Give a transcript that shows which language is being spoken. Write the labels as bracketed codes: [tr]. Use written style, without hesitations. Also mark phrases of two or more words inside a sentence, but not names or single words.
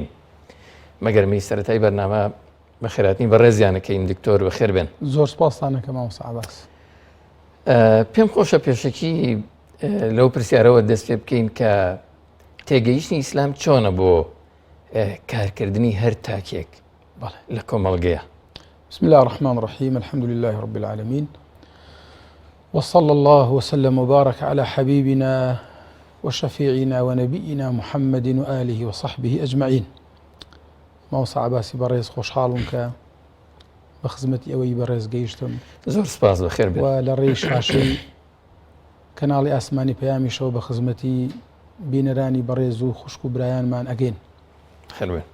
[ckb] مەگەرمەی سەرەتای بەرنامە بە خێراتنی بەڕێزیانەکەین. دکتۆر بەخێر بێن. زۆر سپاسانەکەم مامۆستا عەباس. پێم خۆشە پێشەکی لەو پرسیارەوە دەست پێ بکەین کە تێگەیشتنی ئیسلام چۆنە بۆ کارکردنی هەر تاکێک لە کۆمەڵگەیە. [ar] بسم الله الرحمن الرحيم، الحمد لله رب العالمين، وصلى الله وسلم وبارك على حبيبنا وشفيعنا ونبينا محمد وآله وصحبه أجمعين. [ckb] مامۆستا عەباسی بەڕێز، خۆشحاڵم کە بە خزمەتی ئەوەی بەڕێز گەیشتم. زۆر سپاس، بەخێر بێن. و لە ڕێی شاشەی کەناڵی ئاسمانی پەیامیشەوە بە خزمەتی بینەرانی بەڕێز و خوشک و برایانمان ئەگەین. خێر بێن.